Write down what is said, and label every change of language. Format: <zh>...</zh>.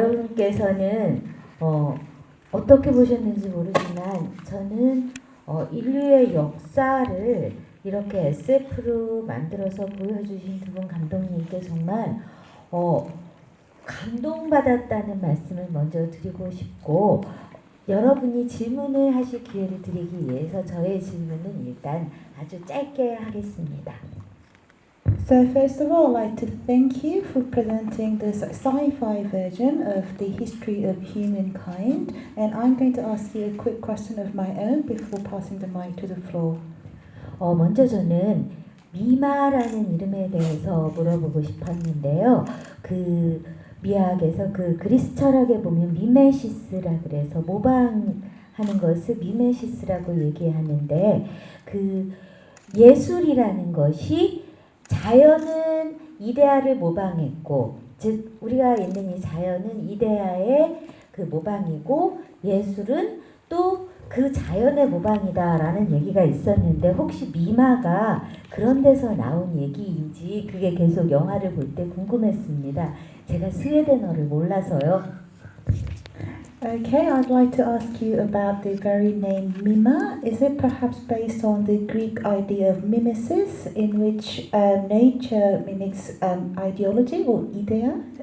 <ko>감독님께서는 어떻게 보셨는지 모르지만 저는 인류의 역사를 이렇게 SF로 만들어서 보여주신 두 분 감독님께 정말 감동받았다는 말씀을 먼저 드리고 싶고, 여러분이 질문을 하실 기회를 드리기 위해서 저의 질문은 일단 아주 짧게 하겠습니다.</ko> <en>So first of all, I'd like to thank you for presenting this sci-fi version of the history of humankind, and I'm going to ask you a quick question of my own before passing the mic to the floor.</en> <ko>먼저 저는 미마라는 이름에 대해서 물어보고 싶었는데요. 그 미학에서 그 그리스 철학에 보면 미메시스라 그래서 모방하는 것을 미메시스라고 얘기하는데, 그 예술이라는 것이 자연은 이데아를 모방했고, 즉 우리가 있는 이 자연은 이데아의 그 모방이고 예술은 또 그 자연의 모방이다라는 얘기가 있었는데, 혹시 미마가 그런 데서 나온 얘기인지 그게 계속 영화를 볼 때 궁금했습니다. 제가 스웨덴어를 몰라서요.</ko> <en>Okay, I'd like to ask you about the very name Mima. Is it perhaps based on the Greek idea of mimesis, in which nature mimics ideology or idea?</en>